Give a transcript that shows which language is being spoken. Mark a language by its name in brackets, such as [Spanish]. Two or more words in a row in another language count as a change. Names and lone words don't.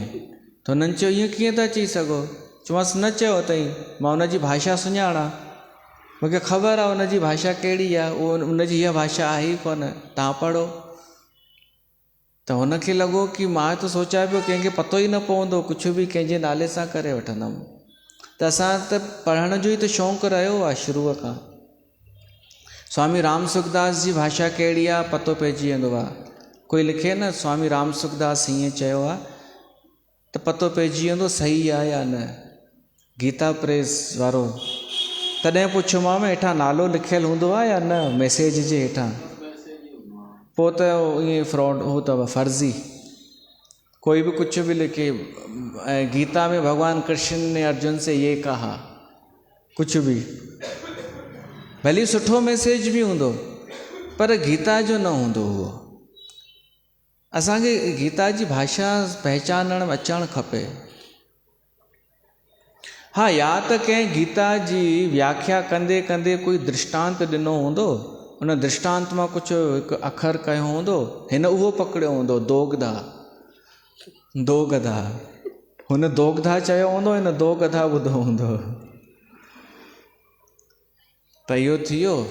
[Sindhi] त हुननि चयो ईअं कीअं था चई सघो? चयोमांसि न चयो अथई, मां हुनजी भाषा सुञाणा, मूंखे ख़बर आहे हुनजी भाषा कहिड़ी आहे, उहो हुनजी हीअ भाषा आहे ई कोन, तव्हां पढ़ो। त हुनखे लॻो कि मां त सोचां पियो कंहिंखे पतो ई न पवंदो, कुझु बि कंहिंजे नाले सां करे वठंदुमि। त असां त पढ़ण जो ई त शौक़ु रहियो आहे शुरूअ खां। स्वामी राम सुखदास जी भाषा कहिड़ी आहे पतो पइजी वेंदो आहे। कोई लिखे न स्वामी राम सुखदास हीअं चयो आहे त पतो पइजी वेंदो सही आहे या न। गीता प्रेस वारो तॾहिं पुछोमांव हेठां नालो लिखियलु हूंदो आहे या न मैसेज जे हेठां? पोइ त ईअं फ्रॉड हो अथव, फर्ज़ी, [Hindi] कोई भी कुछ भी लिखे। गीता में भगवान कृष्ण ने अर्जुन से ये कहा, [Sindhi] कुछ भी भली सुठो मैसेज भी हूंदो पर गीता जो न हूंदो हुओ। असांखे गीता जी भाषा पहचानण अचणु खपे। हाँ, या त कंहिं गीता जी व्याख्या कंदे कंदे कोई दृष्टांत ॾिनो हूंदो, उन दृष्टांत मां कुझु हिकु अखर कयो हूंदो, हिन उहो पकड़ियो हूंदो, दोगधा दोगधा, हुन दोगधा चयो हूंदो, हिन दोगधा ॿुधो हूंदो, त इहो थी वियो।